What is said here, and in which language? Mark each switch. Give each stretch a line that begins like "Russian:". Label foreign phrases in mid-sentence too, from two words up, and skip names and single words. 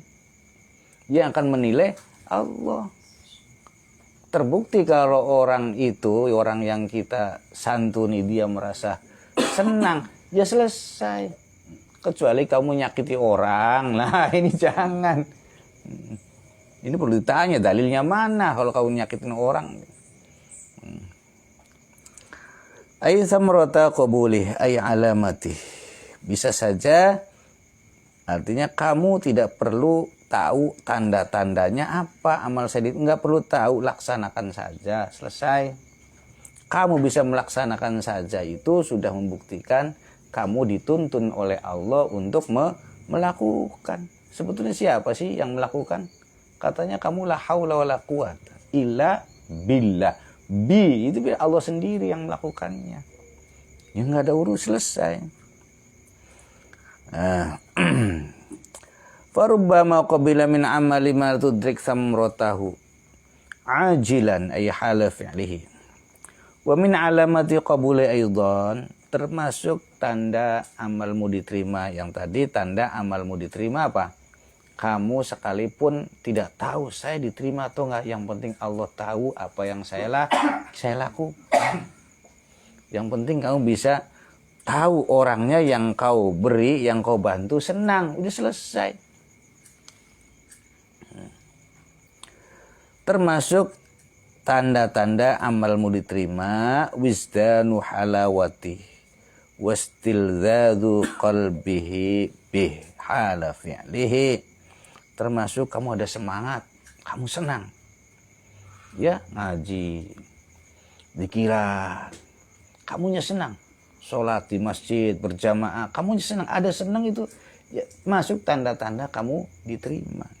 Indonesian: Yang akan menilai Allah. Terbukti kalau orang itu, orang yang kita santuni, dia merasa senang, ya selesai. Kecuali kamu nyakiti orang, nah ini jangan. Ini perlu ditanya, dalilnya mana kalau kamu nyakitin orang.
Arabic: أي ثمرة قبوله، أي علامات.
Indonesian: Bisa saja artinya kamu tidak perlu tahu tanda-tandanya apa amal saya, nggak perlu tahu, laksanakan saja, selesai. Kamu bisa melaksanakan saja, itu sudah membuktikan kamu dituntun oleh Allah untuk melakukan. Sebetulnya siapa sih yang melakukan? Katanya kamu
Arabic: لا حول ولا قوة إلا بالله.
Indonesian: Itu Allah sendiri yang melakukannya. Ya nggak ada urus, selesai.
Arabic: فربما قبل من عملي ما تدرك ثمرته عاجلا أي حال فعله. ومن علامات القبول أيضا,
Indonesian: termasuk tanda amalmu diterima yang tadi. Tanda amalmu diterima apa? Kamu sekalipun tidak tahu saya diterima atau enggak, yang penting Allah tahu apa yang saya lakukan. Yang penting kamu bisa tahu orangnya yang kau beri, yang kau bantu senang, udah selesai. Termasuk tanda-tanda amalmu diterima,
Arabic: وجدان حلاوة واستلذاذ قلبه به حال فعله.
Indonesian: Termasuk kamu ada semangat, kamu senang. Ya, ngaji, zikiran, kamunya senang. Sholat di masjid berjamaah, kamu senang, ada senang itu ya, masuk tanda-tanda kamu diterima.